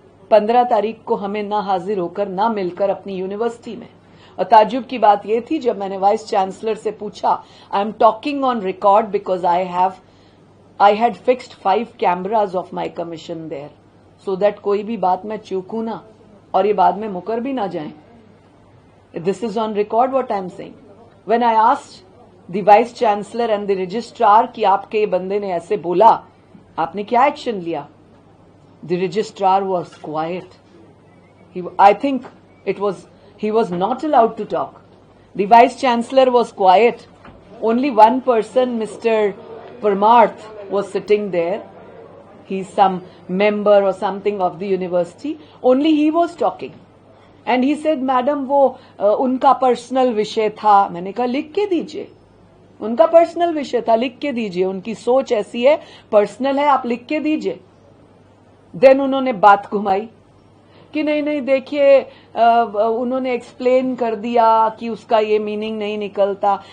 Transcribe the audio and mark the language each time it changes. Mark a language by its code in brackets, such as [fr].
[hi] 15 तारीख को हमें ना हाजिर होकर, ना मिलकर अपनी यूनिवर्सिटी में, और ताज्जुब की बात यह थी जब मैंने वाइस चांसलर से पूछा, [en] I am talking on record because I had fixed 5 cameras of my commission there, so that [hi] कोई भी बात मैं चूकू ना और ये बाद में मुकर भी ना जाए। [en] This is on record what I am saying. When I asked the vice chancellor and the registrar [hi] कि आपके ये बंदे ने ऐसे बोला, आपने क्या एक्शन लिया? [en] The registrar was quiet. I think he was not allowed to talk. The vice chancellor was quiet. Only one person, Mr. Parmarth, was sitting there. He's some member or something of the university. Only he was talking. And he said, [hi] madam वो उनका personal विषय था। मैंने कहा लिख के दीजिए, उनका पर्सनल विषय था, लिख के दीजिए, उनकी सोच ऐसी है, पर्सनल है, आप लिख के दीजिए। देन उन्होंने बात घुमाई कि नहीं देखिए, उन्होंने एक्सप्लेन कर दिया कि उसका ये मीनिंग नहीं निकलता।